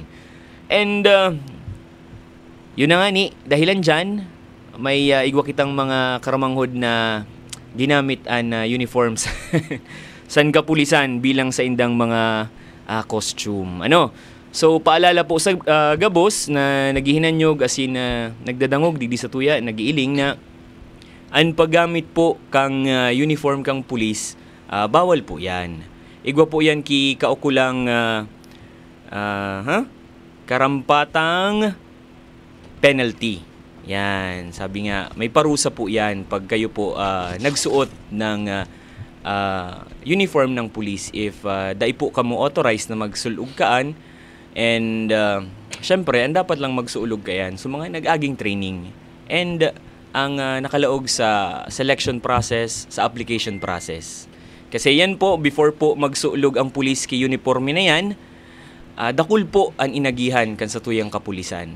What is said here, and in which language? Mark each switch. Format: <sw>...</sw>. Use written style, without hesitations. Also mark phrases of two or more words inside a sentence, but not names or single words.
<bik>And yun na nga ni, dahilan dyan, may igwa kitang mga karamanghod na ginamit an uniforms san kapulisan bilang sa indang mga costume. So paalala po sa gabos na naghihinanyog asin nagdadangog digdi sa tuya, nagiiling na ang paggamit po kang uniform kang pulis, bawal po yan. Igwa po yan ki kaukulang karampatang penalty.</bik> <tl>Yan, sabi nga, may parusa po yan pag kayo po nagsuot ng uniform ng pulis if</tl> <bik>dai po kamo authorized na magsulog kaan. And syempre, ang dapat lang magsuulog kayan so mga nag-aging training. And ang nakalaog sa</bik> <en>selection process,</en> <bik>sa</bik> <en>application process.</en> <bik>Kasi yan po, before po magsuulog ang pulis ki uniforme na yan, dakul po ang inagihan kan sa tuyang kapulisan.</bik>